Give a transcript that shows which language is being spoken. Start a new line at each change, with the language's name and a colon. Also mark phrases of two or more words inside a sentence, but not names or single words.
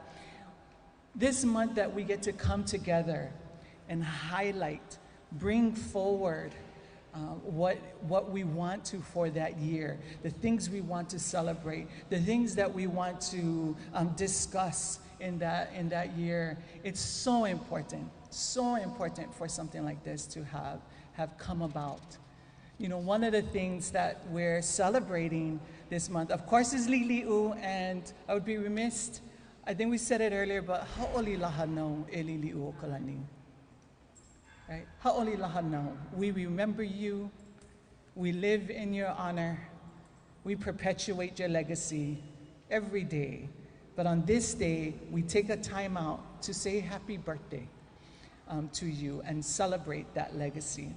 English: This month that we get to come together and highlight, bring forward what we want to for that year, the things we want to celebrate, the things that we want to discuss in that year. It's so important for something like this to have come about. You know, one of the things that we're celebrating this month, of course, is Liliʻu, and I would be remiss, I think we said it earlier, but
Hawaiian: Hauʻoli Hānau e Liliʻuokalani. Right? Hauʻoli Hānau.
English: We remember you. We live in your honor. We perpetuate your legacy every day. But on this day, we take a time out to say happy birthday to you and celebrate that legacy.